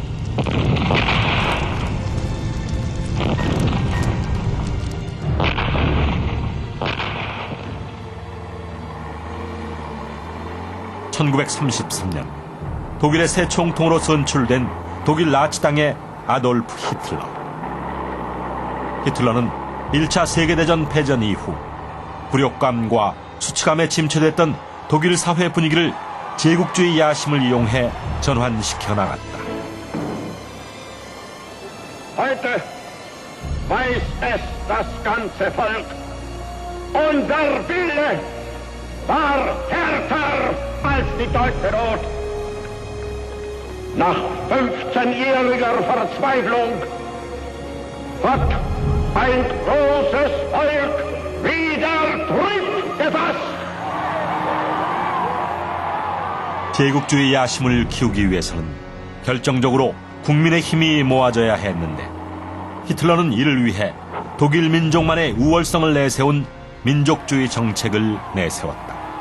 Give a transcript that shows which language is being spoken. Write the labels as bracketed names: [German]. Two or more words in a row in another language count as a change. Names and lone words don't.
[Korean] (1933년) 독일의 새 총통으로 선출된 독일 나치당의 아돌프 히틀러. 히틀러는 1차 세계대전 패전 이후 굴욕감과 수치감에 침체됐던 독일 사회 분위기를 제국주의 야심을 이용해 전환시켜 나갔다. [German] Heute weiß es das ganze Volk. Unser Wille war härter als die deutsche Not. Nach 15-jähriger Verzweiflung hat ein großes Volk wieder Tritt gefasst. [Korean] 제국주의 야심을 키우기 위해서는 결정적으로 국민의 힘이 모아져야 했는데 히틀러는 이를 위해 독일 민족만의 우월성을 내세운 민족주의 정책을 내세웠다.